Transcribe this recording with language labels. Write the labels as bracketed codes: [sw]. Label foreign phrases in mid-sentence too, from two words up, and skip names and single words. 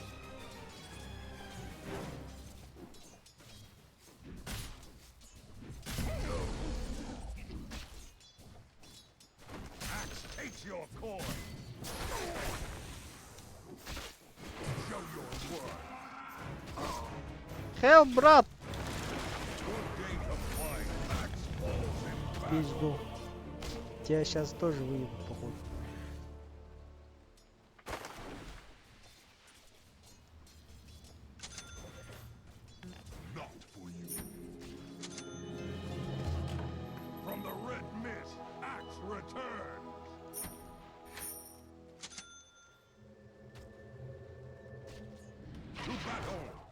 [en] Axe takes your coin. Show your worth. [ru] Хелп, брат! [en] Good day to fight. Axe falls in battle. [ru] Пизду. Тебя сейчас тоже выебут, походу. [en] Not for you. From the red mist, Axe returns. To battle.